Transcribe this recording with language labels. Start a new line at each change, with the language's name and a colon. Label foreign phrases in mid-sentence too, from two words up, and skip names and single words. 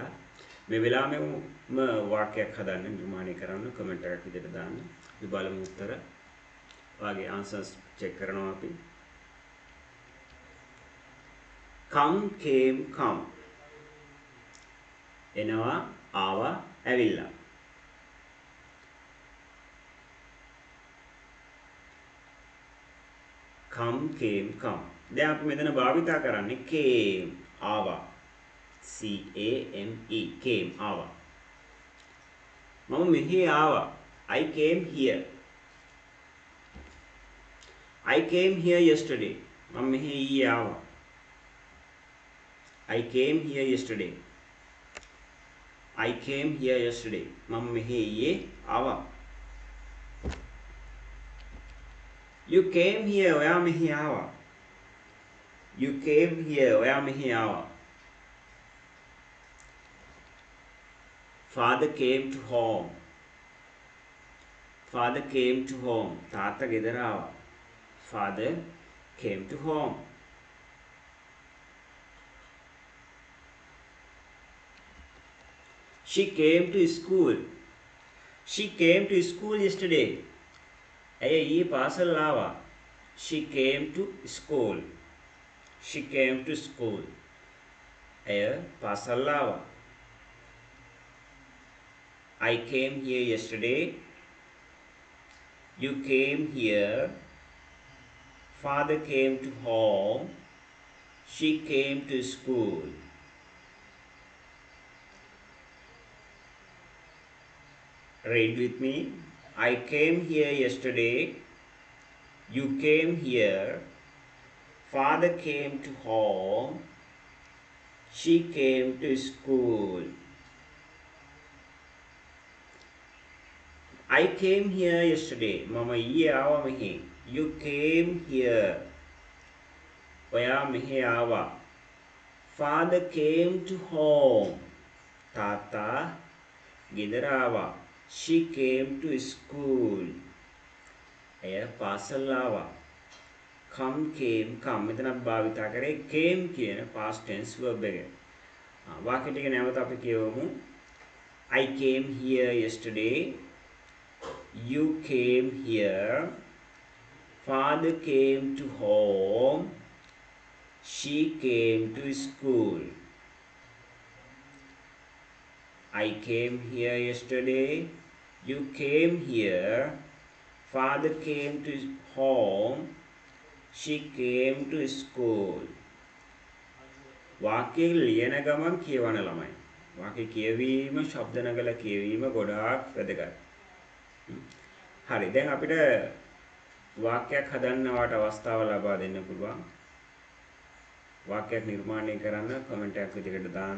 Sinhala: මේ වෙලාවෙම වාක්‍යයක් හදන්න නිර්මාණය කරන්න කමෙන්ට් එකක් විදිහට දාන්න. අපි බලමු උත්තර. ඔයාගේ
English: answers check
Sinhala: කරනවා අපි.
English: come came come.
Sinhala: එනවා ආවා ඇවිල්ලා.
English: come came come.
Sinhala: දැන් අපි මෙතන භාවිතා කරන්නේ came ආවා.
English: C A M E came
Sinhala: ආවා. මම මෙහි ආවා.
English: I came here. I came here yesterday.
Sinhala: මම මෙහි ඊයේ ආවා.
English: I came here yesterday. I came here yesterday.
Sinhala: මම මෙහි ඊයේ ආවා.
English: You came here.
Sinhala: ඔයා මෙහි ආවා.
English: You came here.
Sinhala: ඔයා මෙහි ආවා.
English: Father came to home. Father came to home.
Sinhala: තාත්තා ගෙදර ආවා.
English: Father came to home. She came to school. She came to school yesterday.
Sinhala: ඇය ඊයේ පාසල් ආවා.
English: She came to school. She came to school.
Sinhala: ඇය පාසල් ආවා.
English: I came here yesterday. You came here. Father came to home. She came to school. Read with me. I came here yesterday. You came here. Father came to home. She came to school. I came here yesterday.
Sinhala: Mama ඊයේ ආවා මෙහි.
English: You came here.
Sinhala: ඔයා මෙහි ආවා.
English: Father came to home.
Sinhala: තාත්තා ගෙදර ආවා.
English: She came to school.
Sinhala: එය පාසල් ආවා.
English: Come came come.
Sinhala: මෙතන භාවිතා කරේ came කියන
English: past tense verb
Sinhala: එක. වාක්‍ය ටික නැවත අපි කියවමු.
English: I came here yesterday. You came here. Father came to home. She came to school. I came here yesterday. You came here. Father came to home. She came to school.
Sinhala: වාක්‍ය ලියන ගමන් කියවන ළමයි. වාක්‍ය කියවීම, ශබ්ද නගලා කියවීම ගොඩාක් වැදගත්. හරි. දැන් අපිට වාක්‍යයක් හදන්නවට අවස්ථාව ලබා දෙන්න පුළුවන්. වාක්‍යයක් නිර්මාණය කරන්න කමෙන්ට් එකක් විදිහට දාන්න.